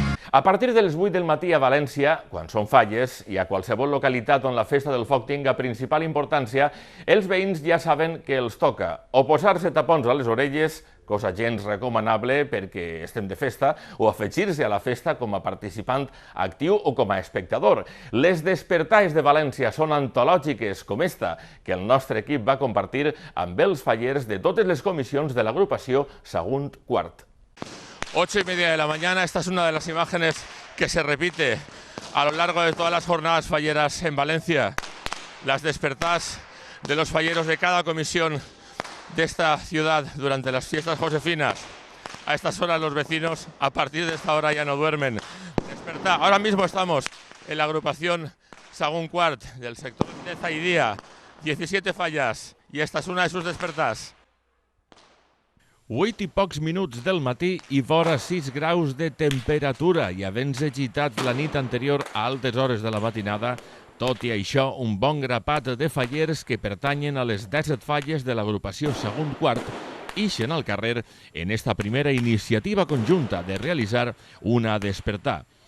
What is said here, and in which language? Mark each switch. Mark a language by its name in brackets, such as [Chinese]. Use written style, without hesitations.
[Catalan] A partir de les 8 del matí a València, quan són falles, i a qualsevol localitat on la festa del foc tinga principal importància, els veïns ja saben que els toca o posar-se tapons a les orelles, cosa gens recomanable perquè estem de festa, o afegir-se a la festa com a participant actiu o com a espectador. Les despertalles de València són antològiques com esta, que el nostre equip va compartir amb els fallers de totes les comissions de l'agrupació Sagunt Quart. [Spanish] 8:30 de la mañana, esta es una de las imágenes que se repite a lo largo de todas las jornadas falleras en Valencia. Las despertadas de los falleros de cada comisión de esta ciudad durante las fiestas josefinas. A estas horas los vecinos, a partir de esta hora ya no duermen. Despertar. Ahora mismo estamos en la agrupación Sagunt Quart del sector de Zaidía. 17 fallas y esta es una de sus despertadas. [Catalan] 8 i pocs minuts del matí i vora 6 graus de temperatura i havent-se agitat la nit anterior a altes hores de la matinada, tot i això, un bon grapat de fallers que pertanyen a les 17 falles de l'agrupació Sagunt Quart ixen al carrer en esta primera iniciativa conjunta de realitzar una despertar.